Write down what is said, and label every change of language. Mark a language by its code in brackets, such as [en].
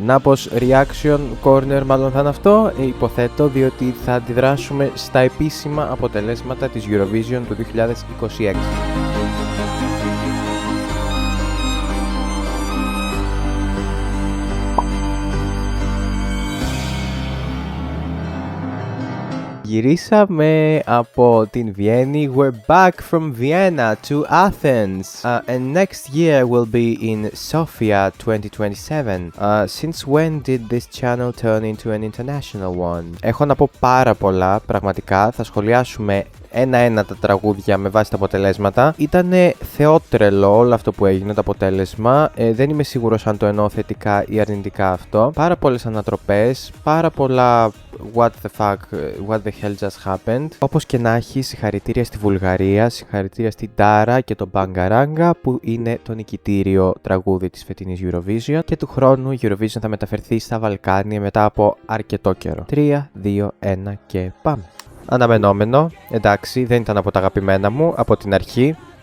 [el] Napos Reaction Corner μάλλον θα είναι αυτό, υποθέτω, διότι θα αντιδράσουμε στα επίσημα αποτελέσματα της Eurovision του 2026. Γυρίσαμε από την Βιέννη. [en] We're back from Vienna to Athens. And next year will be in Sofia 2027. Since when did this channel turn into an international one? [el] Έχω να πω πάρα πολλά, πραγματικά. Θα σχολιάσουμε ένα-ένα τα τραγούδια με βάση τα αποτελέσματα. Ήτανε θεότρελο όλο αυτό που έγινε το αποτέλεσμα. Δεν είμαι σίγουρος αν το εννοώ θετικά ή αρνητικά αυτό. Πάρα πολλές ανατροπές, πάρα πολλά [en] what the fuck, what the hell just happened. [el] Όπως και να έχει, συγχαρητήρια στη Βουλγαρία, συγχαρητήρια στην Τάρα και τον Μπαγκαράγκα που είναι το νικητήριο τραγούδι της φετινής Eurovision. Και του χρόνου η Eurovision θα μεταφερθεί στα Βαλκάνια μετά από αρκετό καιρό. 3, 2, 1 και πάμε. Αναμενόμενο, εντάξει, δεν ήταν από τα αγαπημένα μου από την αρχή.